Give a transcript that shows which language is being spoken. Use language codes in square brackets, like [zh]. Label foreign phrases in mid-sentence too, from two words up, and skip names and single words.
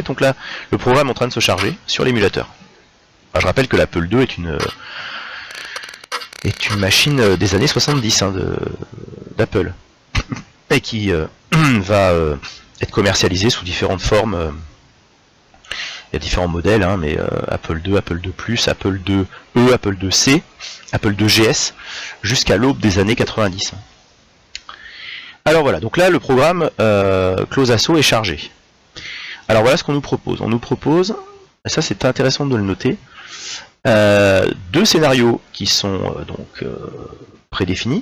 [fr] Donc là, le programme est en train de se charger sur l'émulateur. Je rappelle que l'Apple II est une machine des années 70 hein, d'Apple. Et qui va être commercialisée sous différentes formes. Il y a différents modèles, hein, mais Apple II, Apple II+, Apple IIe, Apple IIc, Apple II GS, jusqu'à l'aube des années 90. Alors voilà, donc là le programme Close-Asso est chargé. Alors voilà ce qu'on nous propose. On nous propose, et ça c'est intéressant de le noter, 2 scénarios qui sont donc prédéfinis.